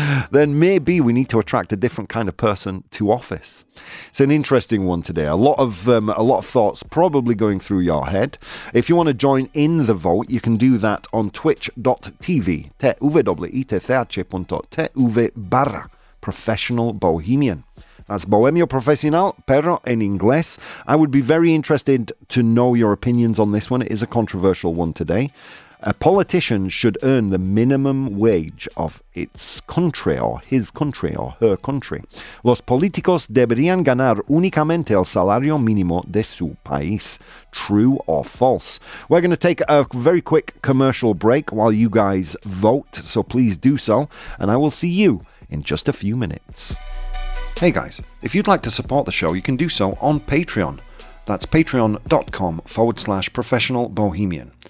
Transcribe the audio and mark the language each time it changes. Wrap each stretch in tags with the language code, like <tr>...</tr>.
<en>Then maybe we need to attract a different kind of person to office. It's an interesting one today. A lot of thoughts probably going through your head. If you want to join in the vote, you can do that on twitch.tv tvitch.tv/professional bohemian. That's</en> <es>Bohemio Profesional, pero en inglés.</es> <en>I would be very interested to know your opinions on this one. It is a controversial one today. A politician should earn the minimum wage of its country or his country or her country.</en> <es>Los políticos deberían ganar únicamente el salario mínimo de su país.</es> <en>True or false? We're going to take a very quick commercial break while you guys vote, so please do so, and I will see you in just a few minutes. Hey guys, if you'd like to support the show, you can do so on Patreon. That's patreon.com/professional bohemian.</en>